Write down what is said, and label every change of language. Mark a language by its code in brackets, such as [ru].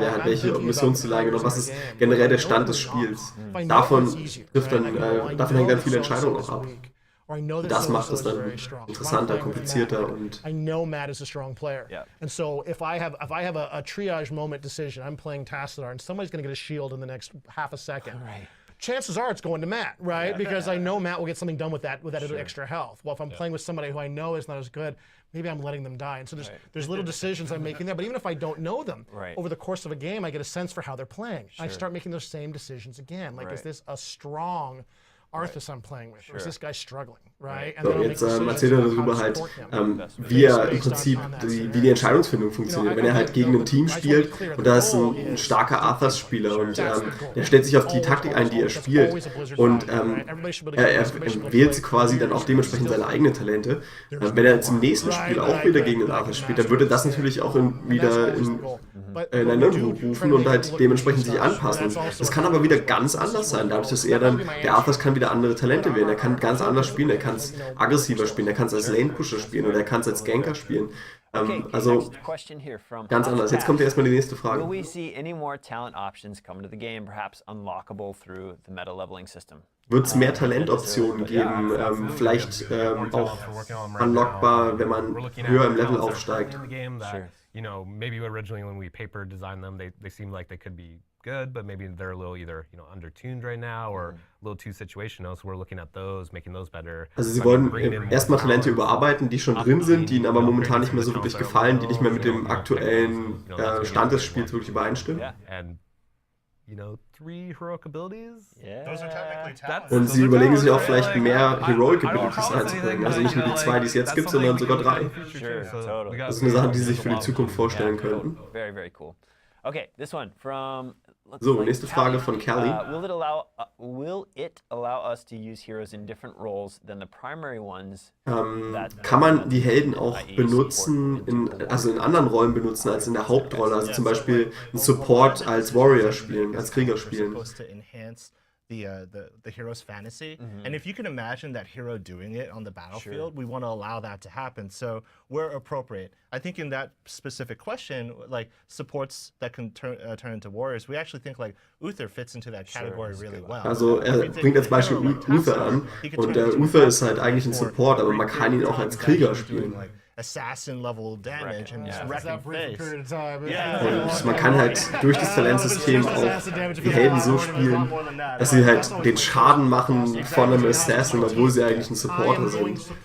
[de] Wer hat welche Missionsziele eingenommen? Was ist generell der Stand des Spiels? Davon hängen dann viele Entscheidungen auch ab. Das macht es dann interessanter, komplizierter und. [en] I know Matt is a strong player, and so if I have a triage moment decision, I'm playing Tassadar, and somebody's going to get a shield in the next half a second. Right. Chances are it's going to Matt, right? Because I know Matt will get something done with that extra health. Well, if I'm playing with somebody who I know is not as good, maybe I'm letting them die. And so there's little decisions I'm making there. But even if I don't know them, over the course of a game, I get a sense for how they're playing. I start making those same decisions again. Like, is this a strong Arthas I'm playing with, or is this guy struggling, right? [de] So, jetzt erzählt er darüber halt, wie er im Prinzip wie die Entscheidungsfindung funktioniert. Wenn er halt gegen ein Team spielt und da ist ein starker Arthas-Spieler und der stellt sich auf die Taktik ein, die er spielt und er wählt quasi dann auch dementsprechend seine eigenen Talente. Wenn er jetzt im nächsten Spiel auch wieder gegen den Arthas spielt, dann würde das natürlich auch wieder in Erinnerung rufen und halt dementsprechend sich anpassen. Das kann aber wieder ganz anders sein, dadurch, dass der Arthas kann wieder andere Talente wählen. Er kann ganz anders spielen, er kann es aggressiver spielen, er kann es als Lane-Pusher spielen oder er kann es als Ganker spielen. Also ganz anders. Jetzt kommt erstmal die nächste Frage. [en] Will we see any more talent options come to the game, perhaps unlockable through the meta leveling system? [de] Wird es mehr Talentoptionen geben, vielleicht auch unlockbar, wenn man höher im Level aufsteigt? [en] Maybe originally when we paper designed them, they seemed like they could be good, but maybe they're a little either undertuned right now or a little too situational. So we're looking at those, making those better. [de] Also sie wollen erstmal Talente überarbeiten, die schon drin sind, die ihnen aber momentan nicht mehr so wirklich gefallen, die nicht mehr mit dem aktuellen Stand des Spiels wirklich übereinstimmen. [en] 3 heroic abilities. Yeah. Those are technically talents. [de] Und sie überlegen sich auch vielleicht mehr Heroic Abilities einzubringen. Also nicht nur die 2, die es jetzt gibt, sondern sogar 3. [en] Sure, totally. [de] Das ist eine Sache, die sie sich für die Zukunft vorstellen könnten. [en] Very, very cool. Okay, this one from. [de] So, nächste Frage von Kelly. [en] Will it allow us to use heroes in different roles than the primary ones? [de] Kann man die Helden auch benutzen, also in anderen Rollen benutzen als in der Hauptrolle? Also zum Beispiel einen Support als Warrior spielen, als Krieger spielen. [en] The hero's fantasy. And if you can imagine that hero doing it on the battlefield, we want to allow that to happen. So we're appropriate. I think in that specific question, like supports that can turn into warriors, we actually think like Uther fits into that category really well. [de] Also er bringt als Beispiel Uther an und der Uther ist halt eigentlich ein Support, aber man kann ihn auch als Krieger spielen. [en] Assassin-level damage and just wrecking face. [de] Und man kann halt durch das Talentsystem auch die Helden so spielen, dass sie halt den Schaden machen von einem Assassin, obwohl sie eigentlich ein Supporter sind.